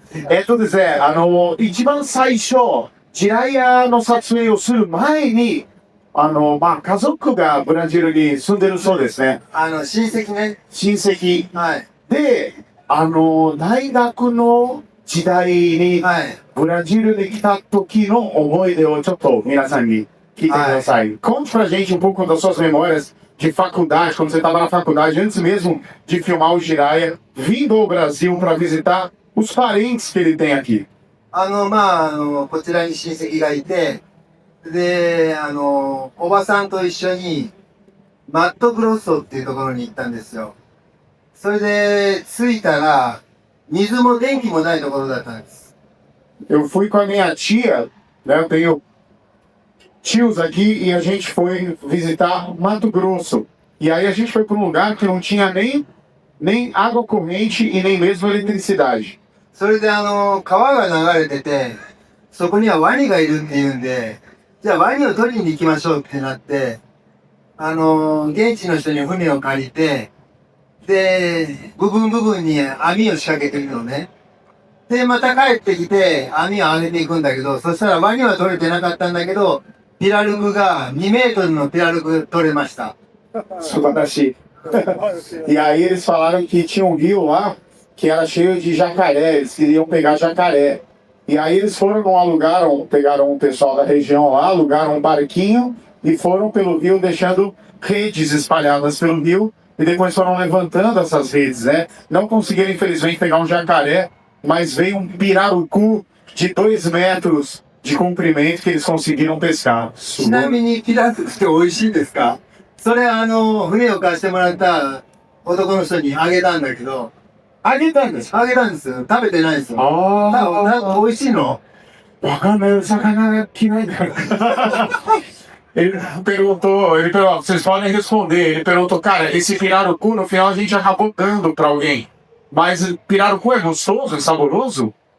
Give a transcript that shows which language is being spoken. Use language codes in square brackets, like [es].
[ja] ですね、一番最初、ジライアの撮影をする前に、家族がブラジルに住んでるそうですね。親戚ね。親戚。はい。で、大学の時代に、はい。ブラジルに来た時の思い出をちょっと皆さんに聞いてください。 [pt] Conte pra gente um pouco das suas memórias de faculdade, quando você estava na faculdade, antes mesmo de filmar o Jiraiya, vindo ao Brasil para visitar os parentes que ele tem aqui. [ja] こちらに親戚がいて、で、おばさんと一緒に、マットグロッソっていうところに行ったんですよ。それで、着いたら、水も電気もないところだったんです。 [pt] eu fui com a minha tia, né? Eu tenho tios aqui e a gente foi visitar Mato Grosso. E aí a gente foi para um lugar que não tinha nem água corrente e nem mesmo eletricidade. [ja] それで川が流れてて、そこにはワニがいるっていうんで、じゃあワニを取りに行きましょうってなって、現地の人に船を借りて、で、部分に網を仕掛けてるのね。で、また帰ってきて、網を上げていくんだけど、そしたらワニは取れてなかったんだけど、ピラルクが2メートルのピラルク取れました。 Subadashi. [pt] E aí eles falaram que tinha um rio lá que era cheio de jacaré, eles queriam pegar jacaré. E aí eles foram, pegaram um pessoal da região lá, alugaram um barquinho e foram pelo rio deixando redes espalhadas pelo rio e depois foram levantando essas redes, né? Não conseguiram infelizmente pegar um jacaré, mas veio um pirarucu de 2 metros de comprimento que eles conseguiram pescar. [ja] ちなみにピラルクって美味しいですか？それ船を貸してもらった男の人にあげたんだけど、あげたんですか？あげたんですよ。食べてないですよ。あなんか美味しいの？わかんない、魚嫌いだから。 [pt] Ele perguntou, vocês podem responder, ele perguntou, cara, esse pirarucu no final a gente acabou dando pra alguém. Mas pirarucu é gostoso, é saboroso?